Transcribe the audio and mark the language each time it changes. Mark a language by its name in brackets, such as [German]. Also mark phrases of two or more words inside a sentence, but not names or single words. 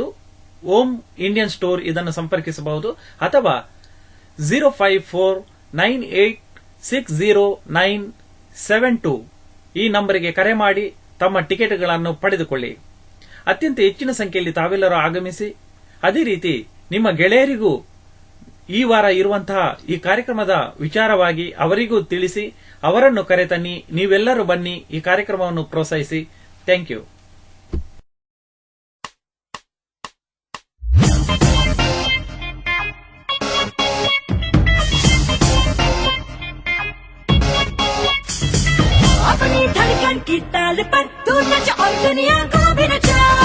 [Kannada] ಓಂ ಇಂಡಿಯನ್ ಸ್ಟೋರ್ ಇದನ್ನು ಸಂಪರ್ಕಿಸಬಹುದು ಅಥವಾ 05498600972 ಈ ನಂಬರಿಗೆ ಕರೆ ಮಾಡಿ ತಮ್ಮ ಟಿಕೆಟ್ಗಳನ್ನು ಪಡೆದುಕೊಳ್ಳಿ. ಅತ್ಯಂತ ಹೆಚ್ಚಿನ ಸಂಖ್ಯೆಯಲ್ಲಿ ತಾವೆಲ್ಲರೂ ಆಗಮಿಸಿ. ಅದೇ ರೀತಿ ನಿಮ್ಮ ಗೆಳೆಯರಿಗೂ ಈ ವಾರ ಇರುವಂತಹ ಈ ಕಾರ್ಯಕ್ರಮದ ವಿಚಾರವಾಗಿ ಅವರಿಗೂ ತಿಳಿಸಿ, ಅವರನ್ನು ಕರೆತನ್ನಿ. ನೀವೆಲ್ಲರೂ ಬನ್ನಿ, ಈ ಕಾರ್ಯಕ್ರಮವನ್ನು ಪ್ರೋತ್ಸಾಹಿಸಿ. [English] thank you. [Hindi] अपनी धड़कन की ताल पर तू नच और दुनिया को भी नचा।